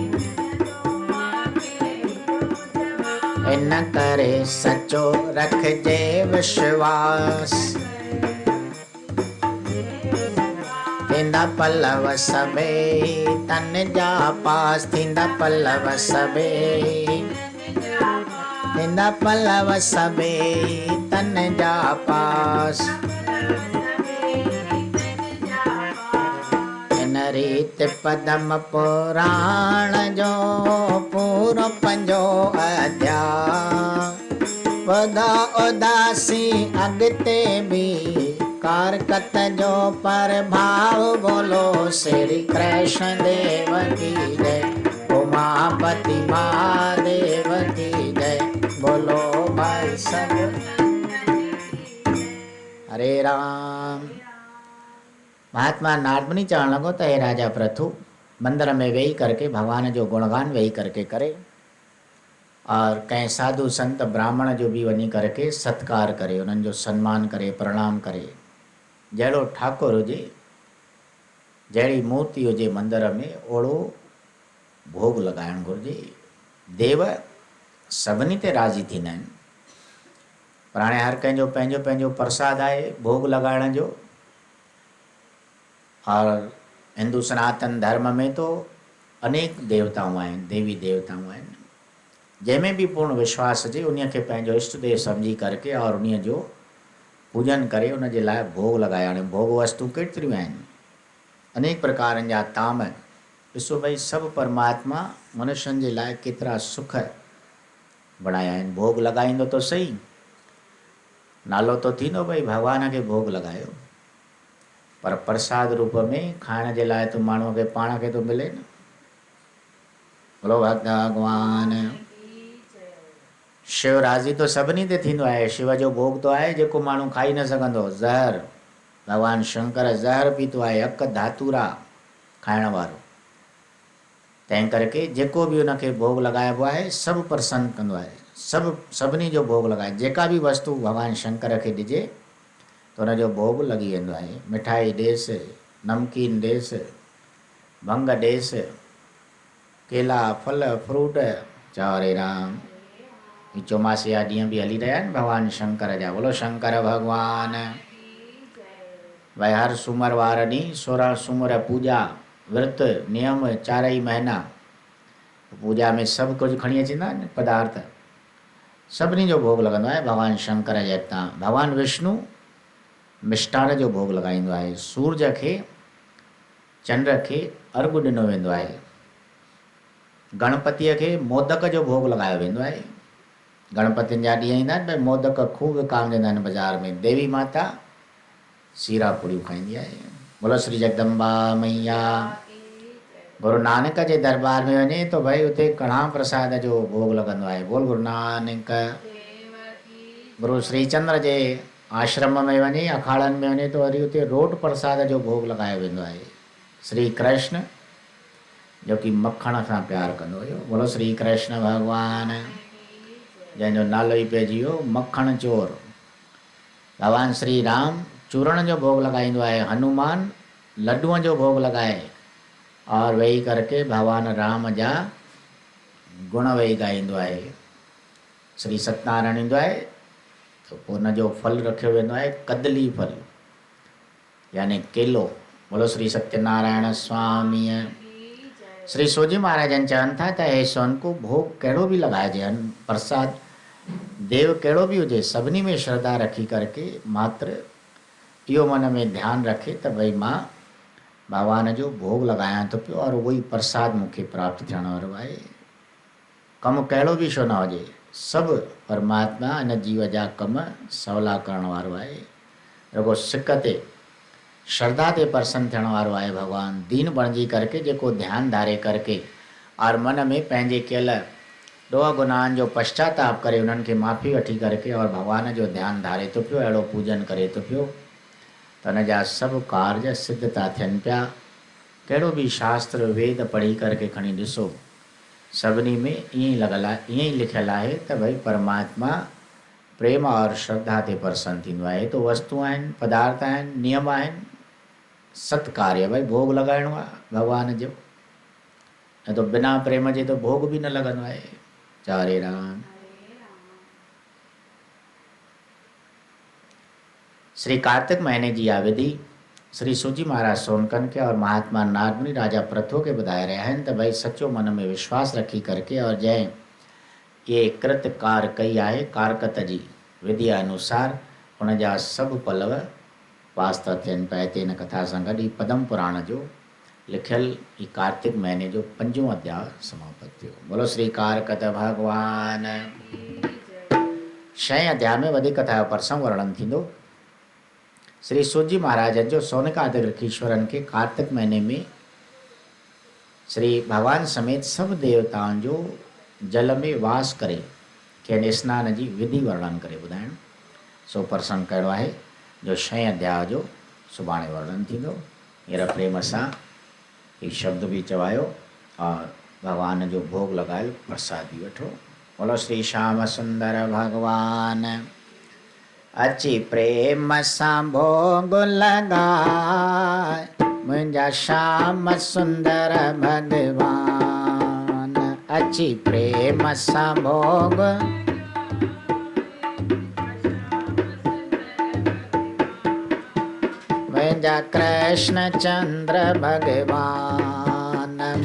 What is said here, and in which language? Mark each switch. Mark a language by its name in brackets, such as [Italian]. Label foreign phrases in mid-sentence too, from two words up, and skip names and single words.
[Sindhi] इन करे सचो रखजे विश्वास, थींदा पलव सबे तन जा पास, थींदा पलव सबे, थींदा पलव सबे तन जा पास। इन रीत पदम पुराण जो पूरो पंजो अध्याय। वदा उदासी अॻिते बि कारकत जो प्रभाव बोलो। [Hindi] श्री कृष्ण देव की जय, उमापति महादेव की जय। [Sindhi] बोलो भाई सब हरे राम। महात्मा नारदमुनि चवण लॻो त हे राजा प्रथु मंदिर में वेही करके भगवान जो गुणगान वेही करके करे, और कंहिं साधु संत ब्राह्मण जो भी वञी करके सत्कार करे, उन्हनि जो सम्मान करे, प्रणाम करे। जहिड़ो ठाकुर हुजे, जहिड़ी मूर्ति हुजे मंदिर में, ओड़ो भोग लॻाइणु घुरिजे। देव सभिनी ते राज़ी थींदा आहिनि, पर हाणे हर कंहिंजो पंहिंजो पंहिंजो प्रसाद आहे भोग लॻाइण जो। और हिंदू सनातन धर्म में तो अनेक देवताऊं आहिनि, देवी देवताऊं आहिनि। जंहिंमें भी पूर्ण विश्वास हुजे उन खे पंहिंजो इष्ट देव सम्झी करके और उन जो पूजन करे, उन जे लाइ भोग लॻाए। हाणे भोग वस्तु केतिरियूं आहिनि, अनेक प्रकारनि जा ताम। ॾिसो भई सभु परमात्मा मनुष्यनि जे लाइ केतिरा सुख बणाया आहिनि। भोग लॻाईंदो तो सही, नालो तो थींदो भई भॻवान खे भोग लॻायो, पर प्रसाद रूप में खाइण जे लाइ तो माण्हूअ खे पाण खे तो मिले न। बोलो भगवान। शिव राज़ी तो सभिनी ते थींदो आहे। शिव जो भोग तो आहे जेको माण्हू खाई न सघंदो, ज़हर। भगवान शंकर ज़हर पीतो आहे, अक धातुरा खाइण वारो। तंहिं करके जेको भी उनखे भोग लॻाइबो आहे सभु प्रसन्न कंदो आहे। सभिनी जो भोग लॻाए, जेका भी वस्तु भगवान शंकर खे ॾिजे तो उनजो भोग लॻी वेंदो आहे। मिठाई ॾेसि, नमकीन ॾेसि, भंग देस केला फल फ्रूट चारे राम। चौमासे जा ॾींहं बि हली रहिया आहिनि भॻवानु शंकर जा। बोलो शंकर भॻवान। भई हर सूमर वार ॾींहुं 16 सूमर पूॼा विर्त नियम 4 महीना पूॼा में सभु कुझु खणी अचंदा आहिनि पदार्थ। सभिनी जो भोग लॻंदो आहे भॻवानु शंकर जे हितां। भॻवानु विष्णु मिष्टान जो भोग लॻाईंदो आहे। सूरज खे चंड खे अर्घु ॾिनो वेंदो आहे। गणपतिअ खे मोदक जो भोग लॻायो वेंदो आहे। गणपतियुनि जा ॾींहं ईंदा आहिनि भई मोदक ख़ूब विकामजंदा आहिनि बाज़ारि में। देवी माता सीरा पूड़ियूं खाईंदी आहे। बोलो श्री जगदम्बा मैया। गुरु नानक जे दरबार में वञे तो भाई उते कणा प्रसाद जो भोग लॻंदो आहे। बोल गुरु नानक। गुरु श्रीचंद्र जे आश्रम में वञे अखाड़नि में वञे तो वरी उते रोट प्रसाद जो भोग लॻायो वेंदो आहे। श्री कृष्ण जो कि मखण सां प्यार कंदो हुयो। बोलो श्री कृष्ण भॻवान जंहिंजो नालो ई पइजी वियो मखण चोर। भॻवानु श्री राम चूरण जो भोग लॻाईंदो आहे। हनुमान लड्डूअ जो भोग लॻाए और वेही करके भगवान राम जा गुण वेही ॻाईंदो आहे। श्री सत्यनारायण ईंदो आहे तो पोइ हुनजो फल रखियो वेंदो आहे कदली फल यानी केलो। बोलो श्री सत्यनारायण स्वामी। श्री सोजी महाराजन चवनि था त हे सोन को भोग कहिड़ो बि लॻाइजे प्रसाद देव कहिड़ो बि हुजे सभिनी में श्रद्धा रखी करके मात्र इहो मन में ध्यानु रखे त भई मां भगवान जो भोग लॻायां थो पियो और उहो ई प्रसाद मूंखे प्राप्त थियण वारो आहे। कमु कहिड़ो बि छो न हुजे सभु परमात्मा इन जीव जा कम सवला करण वारो आहे। रुगो सिक ते श्रद्धा ते प्रसन्न थियण वारो आहे भगवान। दीन बणिजी करके जेको ध्यानु धारे करके और मन में पंहिंजे कयल ॾोह गुनाहनि जो पश्चाताप करे उन्हनि खे माफ़ी वठी करके और भगवान जो ध्यानु धारे थो पियो अहिड़ो पूजन करे थो पियो त हुन जा सभु कार्य सिद्ध था थियनि पिया। कहिड़ो बि शास्त्र वेद पढ़ी करके खणी ॾिसो सभिनी में ईअं ई लॻल आहे ईअं ई लिखियलु आहे त भई परमात्मा प्रेम और श्रद्धा ते प्रसन्न थींदो आहे। तो वस्तु आहिनि पदार्थ आहिनि नियम आहिनि सत्कार्य भई भोग लॻाइणो आहे भगवान जो। न तो बिना प्रेम जे तो भोग बि न लॻंदो आहे। चारे राम। श्री कार्तिक महीने जी आ विधि श्री सूजी महाराज सोनकन के और महात्मा नारदमुनि राजा पृथु के ॿुधाए रहिया आहिनि त भई सचो मन में विश्वास रखी करके और जंहिं ये कृत कार कई आहे कारकत जी विधि अनुसार उन जा सभु पलव पास था थियनि पिया। हिते हिन कथा सां गॾु ई पद्म पुराण जो लिखियल ई कार्तिक महीने जो 5वां अध्याय समाप्त थियो। बोलो श्री कारकत भगवान। 6 अध्याय में वधीक कथा जो प्रसंग वर्णन थींदो। श्री सूजी महाराजन जो सोनकादिक ऋषीश्वरनि के कार्तिक महीने में श्री भगवान समेत सब देवताउनि जो जल में वास करे खेनि स्नान जी विधि वर्णन करे ॿुधाइण। सो प्रसंग कहिड़ो आहे जो 6 अध्याय जो सुभाणे वर्णन थींदो। हींअर प्रेम सां ही शब्द भी चवायो और भगवान जो भोग लगायल प्रसाद भी वठो। बोलो श्री श्याम सुंदर भगवान। अची प्रेम सां भोग लगाए मुंहिंजा श्याम सुंदर भगवान। अची प्रेम सां भोग मुंहिंजा कृष्ण चंद्र भगवान।